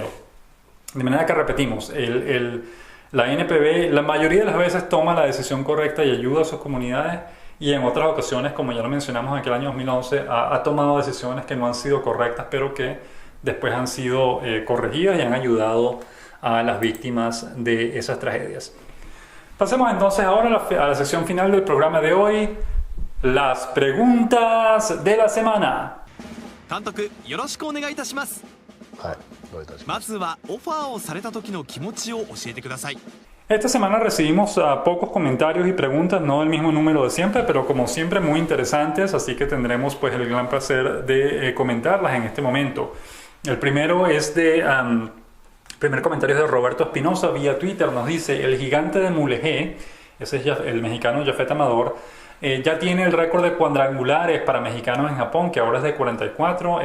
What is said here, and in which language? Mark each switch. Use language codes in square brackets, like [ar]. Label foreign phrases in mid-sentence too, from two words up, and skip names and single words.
[es] De manera que repetimos, la NPB la mayoría de las veces toma la decisión correcta y ayuda a sus comunidades, y en otras ocasiones, como ya lo mencionamos en aquel año 2011, ha tomado decisiones que no han sido correctas, pero que después han sido corregidas y han ayudado a las víctimas de esas tragedias. Pasemos entonces ahora a la sección final del programa de hoy, las preguntas de la semana. [ja] 監督、よろしくお願いいたします。はい、どういたしまます。ずはオファーをされた時の気持ちを教えてください。 [es] Esta semana recibimos pocos comentarios y preguntas, no el mismo número de siempre, pero como siempre muy interesantes, así que tendremos pues el gran placer de comentarlas en este momento. El primero es primer comentario es de Roberto Espinosa vía Twitter. Nos dice: el gigante de Mulegé, ese es el mexicano Jafet Amador, ya tiene el récord de cuadrangulares para mexicanos en Japón, que ahora es de 44.